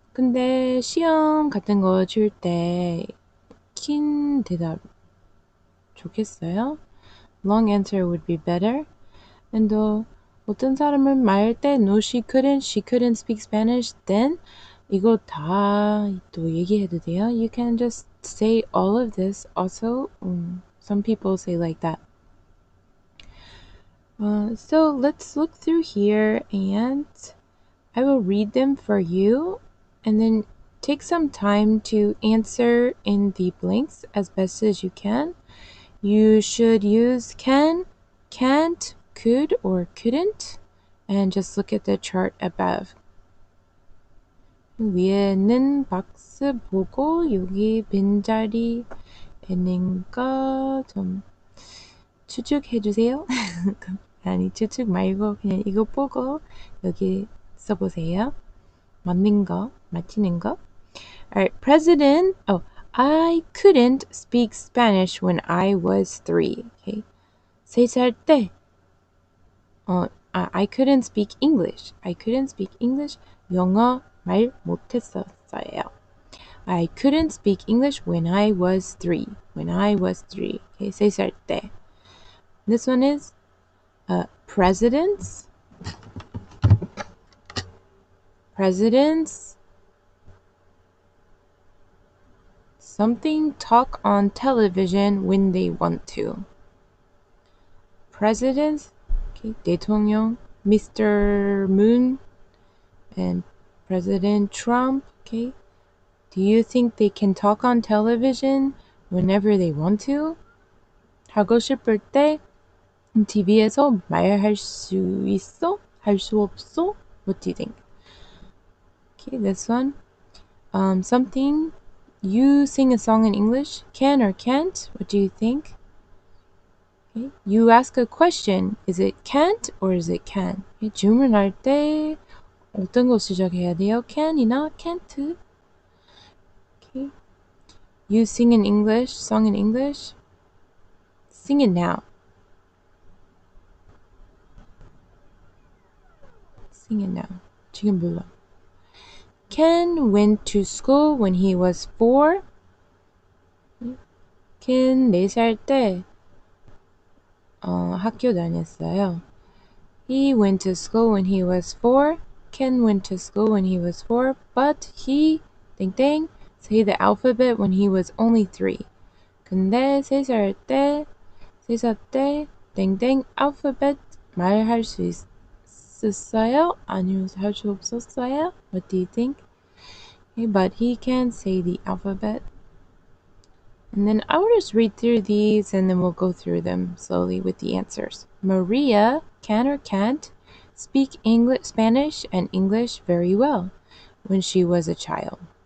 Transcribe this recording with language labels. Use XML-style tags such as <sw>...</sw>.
<ko>근데 시험 같은 거 칠 때 긴 대답 좋겠어요?</ko> <en>Long answer would be better.</en> <ko>And 어떤 사람은 말할 때</ko> <en>no, she couldn't speak Spanish then</en> <ko>이거 다 또 얘기해도 돼요?</ko> <en>You can just say all of this also. Some people say like that. So let's look through here and I will read them for you and then take some time to answer in the blanks as best as you can. You should use can, can't, could, or couldn't, and just look at the chart above.</en> <ko>위에는 박스 보고 여기 빈자리 있는 거 좀 추측해 주세요. 아니 추측 말고 그냥 이거 보고 여기 써보세요. 맞는 거, 맞히는 거.</ko> <en>Alright, President. Oh, I couldn't speak Spanish when I was 3.</en> <ko>Okay. 3살 때.</ko> <en>I couldn't speak English. I couldn't speak English.</en> <ko>영어 말 못했었어요.</ko> <en>I couldn't speak English when I was 3. When I was 3. Okay,</en> <ko>3살 때.</ko> <en>This one is presidents. Presidents. Something talk on television when they want to. Presidents. Okay, 대통령. Mr. Moon. And President Trump. Okay. Do you think they can talk on television whenever they want to?</en> <ko>하고 싶을 때 TV에서 말할 수 있어? 할 수 없어?</ko> <en>What do you think? Okay, this one. Something. You sing a song in English, can or can't? What do you think? Okay. You ask a question. Is it can't or is it can?</en> <ko>Okay, 질문할 때 어떤 거 시작해야 돼요?</ko> <en>Can이나 can't? Okay. You sing in English, song in English. Sing it now. Sing it now.</en> <ko>지금 불러.</ko> <en>Ken went to school when he was 4.</en> <ko>Ken 4살 때 학교 다녔어요.</ko> <en>He went to school when he was 4. Ken went to school when he was 4, but he 땡땡 say the alphabet when he was only 3.</en> <ko>근데 3살 때 땡땡 alphabet 말할 수 있었어요? 아니면 할 수 없었어요?</ko> <en>What do you think? Okay, but he can say the alphabet. And then I will just read through these and then we'll go through them slowly with the answers. Maria can or can't speak English, Spanish and English very well when she was a child.</en>